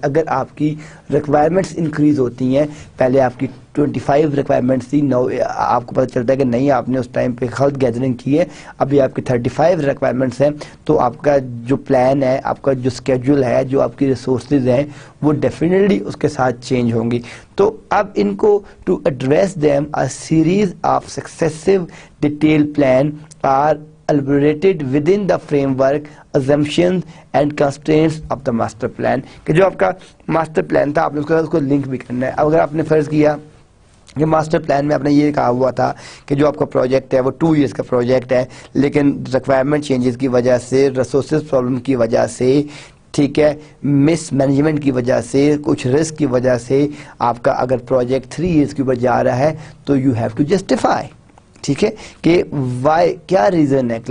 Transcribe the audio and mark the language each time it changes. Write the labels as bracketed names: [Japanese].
[Urdu] اگر آپ کی requirements increase ہوتی ہیں، پہلے آپ کی 25 requirements تھی، نو آپ کو پتہ چلتا ہے کہ نہیں آپ نے اس ٹائم پہ خلط گیدرنگ کی ہے، ابھی آپ کی 35 requirements ہیں، تو آپ کا جو پلان ہے، آپ کا جو schedule ہے، جو آپ کی ریسورسز ہیں وہ ڈیفینیٹلی اس کے ساتھ چینج ہوں گی. تو اب ان کو [English] to address them a series of successive detailed plan are elaborated within the framework, assumptions and constraints of the master plan. [Urdu] کہ جو آپ کا ماسٹر پلان تھا آپ نے اس کو لنک بھی کرنا ہے. اب اگر آپ نے فرض کیا کہ ماسٹر پلان میں آپ نے یہ کہا ہوا تھا کہ جو آپ کا پروجیکٹ ہے وہ 2 ایئرس کا پروجیکٹ ہے، لیکن ریکوائرمنٹ چینجز کی وجہ سے، ریسورسز پرابلم کی وجہ سے، ٹھیک ہے، مس مینجمنٹ کی وجہ سے، کچھ رسک کی وجہ سے آپ کا اگر پروجیکٹ 3 ایئرس کے اوپر جا رہا ہے تو [English] you have to justify, [Urdu] ٹھیک ہے، کہ وائی کیا ریزن ہے.